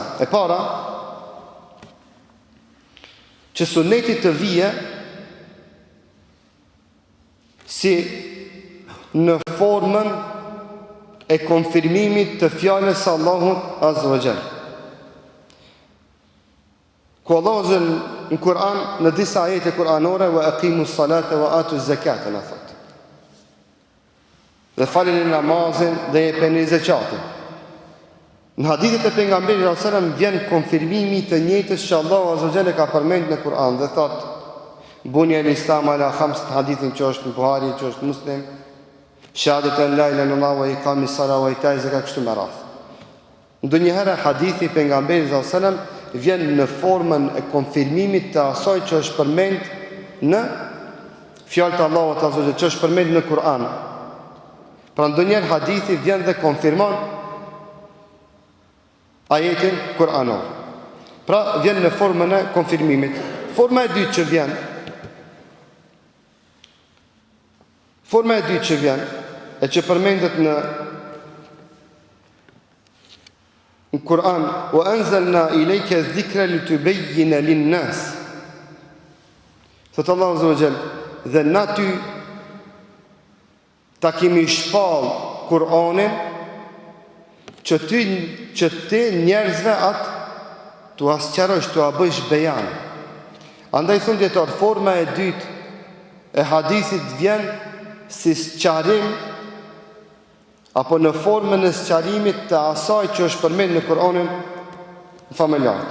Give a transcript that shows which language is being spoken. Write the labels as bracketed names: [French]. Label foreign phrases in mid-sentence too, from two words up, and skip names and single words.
[Albanian] E para, që suneti të vije si në formën e konfirmimit të fjalës së Allahut [Arabic] عز وجل. [Albanian] Ku Allahu në Kur'an në disa ajete kuranore: [Arabic] "وأقيموا الصلاة وآتوا الزكاة", [Albanian] na thot, dhe faleni namazin dhe jepeni zakatin. Në hadithet e pejgamberit [Arabic] صلى الله عليه وسلم [Albanian] vjen konfirmimi të njëjtës që Allahu [Arabic] عز وجل [Albanian] ka përmendur në Kur'an dhe thot: [Arabic] بني الإسلام على خمس, [Albanian] hadithin që është në Buhari, që është Muslim, [Arabic] شهادة أن لا إله إلا الله وإقام الصلاة وإيتاء الزكاة, [Albanian] kështu me radhë. Ndonjëherë hadithi pejgamberit [Arabic] صلى الله عليه وسلم [Albanian] vjen në formën e konfirmimit të asaj që është përmend në fjalët e Allahut [Arabic] عز وجل, [Albanian] që është përmend në Kur'an. Pra ndonjëherë hadithi vjen dhe konfirmon ajetin kuranor. Pra vjen në formën e konfirmimit. Forma e dytë që vjen e që përmendet në Kur'an, [Arabic] وأنزلنا إليك الذكر لتبين للناس. [Albanian] Thot Allahu [Arabic] عز وجل, [Albanian] dhe na ty ta kemi shpall Kur'anin që ti njerëzve atë tu asqarosh, tu a bësh bejan. Andaj thon dietar, forma e dytë e hadithit vjen si sqarim apo në formën e sqarimit të asaj që është përmend në Kur'anin familjar.